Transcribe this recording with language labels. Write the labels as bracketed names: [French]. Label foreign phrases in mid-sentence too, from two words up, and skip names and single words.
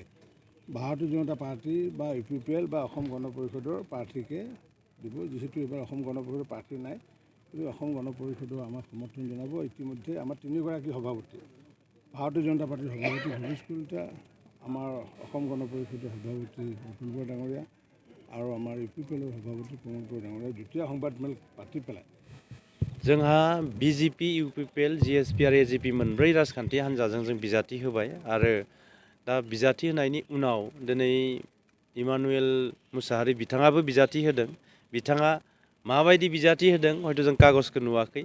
[Assamese] ভাৰতীয় জনতা পাৰ্টি বা UPPL বা অসম গণ পৰিষদৰ প্ৰাৰ্থীকে দিব যিহেতু এইবাৰ অসম গণ পৰিষদৰ প্ৰাৰ্থী নাই অসম গণ পৰিষদৰ আমাক সমৰ্থন জনাব ইতিমধ্যে আমাৰ 3গৰাকী সভাপতি ভাৰতীয় জনতা পাৰ্টিৰ সভাপতি ভৱেশ কলিতা আমাৰ অসম গণ পৰিষদৰ সভাপতি অতুল বৰা ডাঙৰীয়া আৰু আমাৰ UPPLৰ সভাপতি প্ৰমোদ বৰা ডাঙৰীয়া যুটীয়া সংবাদমেল পাতি পেলাই [Bodo] जोंहा BJP, UPPL, GSP आरो AGP मोनब्रै राजखान्थि हान्जाजों जों बिजाथि होबाय आरो दा बिजाथि होनायनि उनाव दिनै इमानुएल मुसाहारि बिथाङाबो बिजाथि होदों बिथाङा माबायदि बिजाथि होदों हयथ' जों कागजखौ नुवाखै